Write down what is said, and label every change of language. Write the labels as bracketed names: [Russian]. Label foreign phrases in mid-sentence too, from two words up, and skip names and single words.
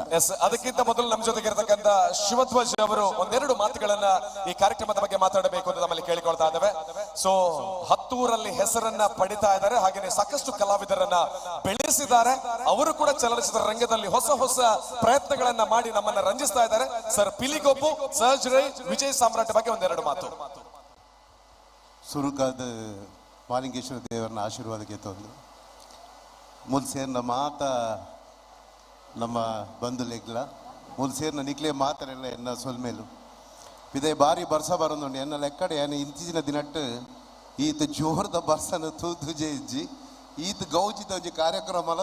[Kannada] ಅದಕ್ಕಿಂತ ಮೊದಲು ನಮ್ಮ ಜೊತೆಗೆ ಇರತಕ್ಕಂತ ಶಿವಧ್ವಜ್ ಅವರು ಒಂದೆರಡು ಮಾತುಗಳನ್ನ ಈ ಕಾರ್ಯಕ್ರಮದ ಬಗ್ಗೆ ಮಾತಾಡಬೇಕು ಅಂತ ನಮ್ಮಲ್ಲಿ ಕೇಳಿಕೊಳ್ತಾ ಇದ್ದೇವೆ. ಸೊ 10 ಪುತ್ತೂರಲ್ಲಿ ಹೆಸರನ್ನ ಪಡಿತಾ ಇದ್ದಾರೆ. ಹಾಗೆಯೇ ಸಾಕಷ್ಟು ಕಲಾವಿದರನ್ನ ಬೆಳೆಸಿದ್ದಾರೆ. ಅವರು ಕೂಡ ಚಲನಚಿತ್ರ ರಂಗದಲ್ಲಿ ಹೊಸ ಹೊಸ ಪ್ರಯತ್ನಗಳನ್ನ ಮಾಡಿ ನಮ್ಮನ್ನ ರಂಜಿಸ್ತಾ ಇದ್ದಾರೆ. ಸರ್ ಪಿಲಿಗೊಬ್ಬು, ಸರ್ಜರಿ, ವಿಜಯ್ ಸಾಮ್ರಾಟ್ ಬಗ್ಗೆ ಒಂದೆರಡು ಮಾತು. [Tulu] ಸುರುಕಾದ ಮಾಲಿಂಗೇಶ್ವರ ದೇವರನ್ನ ಆಶೀರ್ವಾದಕ್ಕೆ ತಂದು ಮೂಲ ಸೇರ್ನ ಮಾತ ನಮ್ಮ ಬಂಧುಲೆಗ್ಲ ಮೂಲ ಸೇರ್ನ ನಿಕ್ಲೆ ಮಾತರೆಲ್ಲ ಎನ್ನ ಸೊಲ್ಮೇಲು ಇದೇ ಬಾರಿ ಬರ್ಸ ಬರೋದು ಎನ್ನ ಲೆಕ್ಕಡೆ ಏನು ಇಂಚಿನ ದಿನಟ್ಟು ಈತ ಜೋರದ ಬರ್ಸನ ತೂತುಜೆ ಇಜ್ಜಿ ಈತ ಗೌಜಿತ ಒಂಜಿ ಕಾರ್ಯಕ್ರಮ